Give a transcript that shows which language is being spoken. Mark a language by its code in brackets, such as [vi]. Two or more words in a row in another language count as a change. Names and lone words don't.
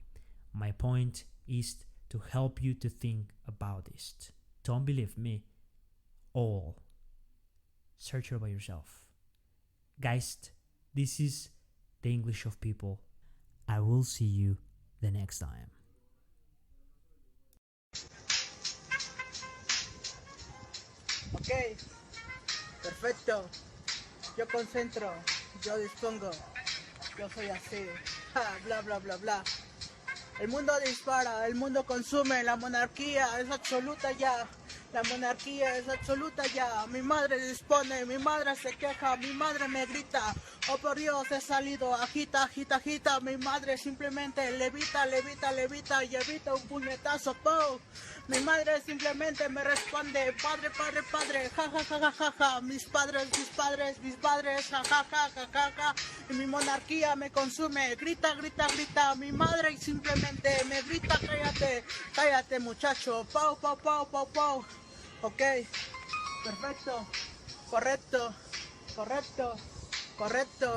[en] My point is to help you to think about this. Don't believe me. All. Search it by yourself. Guys, this is the English of People. I will see you the next time. [es] Ok, perfecto. Yo concentro, yo dispongo, yo soy así. Bla, bla, bla, bla. El mundo dispara, el mundo consume, la monarquía es absoluta ya. La monarquía es absoluta ya. Mi madre dispone, mi madre se queja, mi madre me grita. Oh por Dios, he salido, agita, agita, agita. Mi madre simplemente levita, levita, levita y evita un puñetazo. ¡Pum! Mi madre simplemente me responde, padre, padre, padre, ja, ja, ja, ja, ja, ja. Mis padres, mis padres, mis padres, ja, ja, ja, ja, ja, ja. Y mi monarquía me consume, grita, grita, grita. Mi madre simplemente me grita, cállate, cállate muchacho. Pau, pau, pau, pau, pau. Ok, perfecto, correcto, correcto, correcto.